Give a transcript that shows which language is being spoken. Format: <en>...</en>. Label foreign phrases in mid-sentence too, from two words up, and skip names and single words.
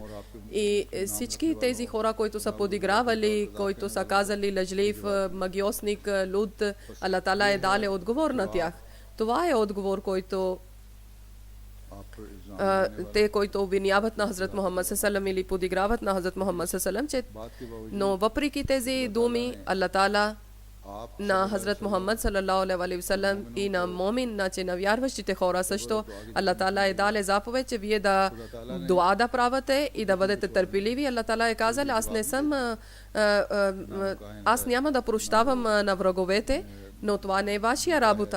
<bg>И всички тези хора, които са подигравали, които са казали лъжлив, магиосник, луд, Аллах Таала е дал отговор на тях. Това е отговор, който те, които обвиняват на Хазрат Мухаммад салам или подиграват на Хазрат Мухаммад салам, че но въпреки тези думи, Аллах Таала на Хазрат Мухаммад</bg> <ar>صلى الله عليه وسلم</ar> <bg>и на момин, значи на вярващите хора също, Аллах Таала е дал заповед, че вие да дуа да правите и да бъдете търпеливи. Аллах Таала е казал, аз няма да прощавам на враговете, но това не е вашия работа.</bg>